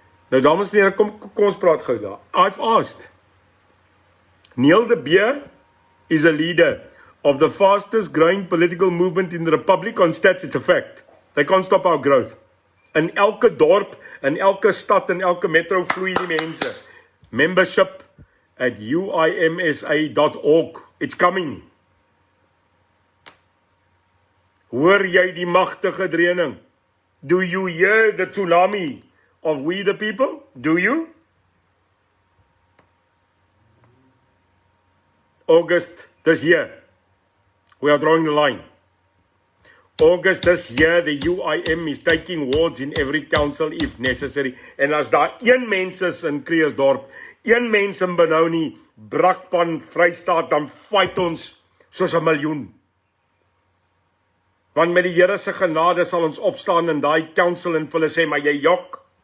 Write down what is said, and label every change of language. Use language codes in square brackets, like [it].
[af] Nou, dames en heren, kom ons praat gou daar. [en] I've asked. Neil de Beer is a leader of the fastest growing political movement in the Republic. On stats, it's a fact. They can't stop our growth. [af] In elke dorp, in elke stad, in elke metro vloei die mense. [en] Membership at uimsa.org. It's coming. [af] Hoor jy die magtige dreuning? [en] Do you hear the tsunami of we the people? Do you? August this year, we are drawing the line. August this year, the UIM is taking wards in every council if necessary. [af] En as daar een mens is in Kreersdorp, een mens in Benoni, Brakpan, Vrystaat, dan fight ons soos 1 miljoen. Want met die Here se genade sal ons opstaan in daai council en vir hulle sê, maar jy jok.